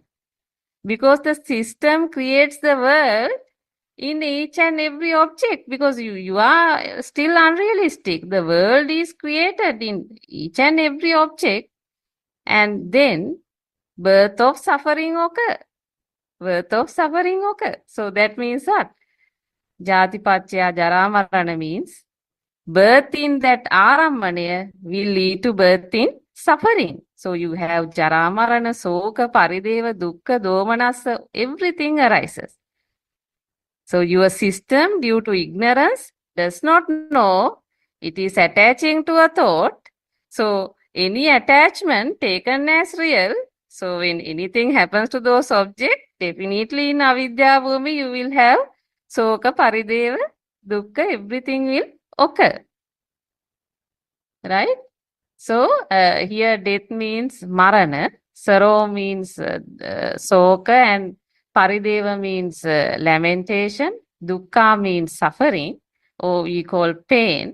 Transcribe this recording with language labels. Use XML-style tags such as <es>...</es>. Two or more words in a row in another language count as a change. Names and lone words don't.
<en>Because the system creates the world in each and every object, because you are still unrealistic. The world is created in each and every object, and then birth of suffering occur. Birth of suffering occur. So that means what?</en> <pi>Jati paccaya jara marana</pi> <en>means birth in that arambane will lead to birth in suffering. So you have</en> <pi>jara marana, soka, parideva, dukkha, domanassa,</pi> <en>everything arises. So your system, due to ignorance, does not know it is attaching to a thought. So any attachment taken as real, so when anything happens to those objects, definitely in</en> <pi>avidya bhumi</pi> <en>you will have</en> <pi>soka, parideva, dukkha,</pi> <en>everything will occur. Right? So here death means marana, saro means soka, and Parideva means lamentation. Dukkha means suffering, or we call pain.</en>